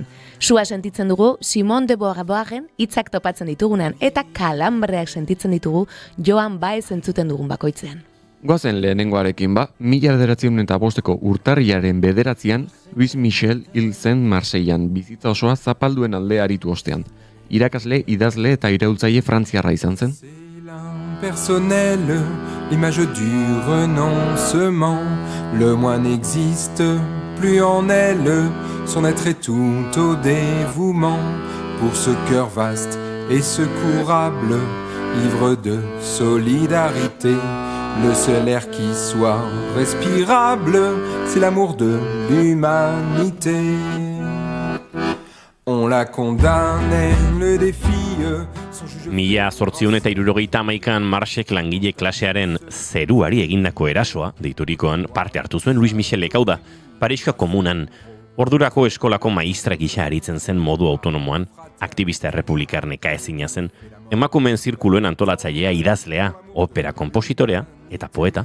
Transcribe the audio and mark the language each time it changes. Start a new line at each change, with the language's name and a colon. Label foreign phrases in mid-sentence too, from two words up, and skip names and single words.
Basque: Sua sentitzen dugu Simone de Beauvoiren hitzak topatzen ditugunean, eta kalambreak sentitzen ditugu Joan Baez entzuten dugun bakoitzean. Goazen lehenengoarekin 1905ko urtarrilaren 9an Louis Michel hil zen Marseillan, bizitza osoa zapalduen alde aritu ostean. Irakasle, idazle eta iraultzaile frantziarra izan zen.
French: Personnel, l'image du renoncement, le moi n'existe plus en elle, son être est tout au dévouement, pour ce cœur vaste et secourable, ivre de solidarité. Le seul air qui soit respirable, c'est l'amour de l'humanité. On la condamne, elle le défie.
Basque: 1871an Marsek langile klasearen zeruari egindako erasoa, deiturikoan parte hartu zuen Louis Michelek, hau da, Pariska komunan Ordurako eskolako maistra gisa aritzen zen modu autonomoan, aktivista errepublikar nekaezina zen, emakumeen zirkuluen antolatzailea, idazlea, opera konpositorea eta poeta.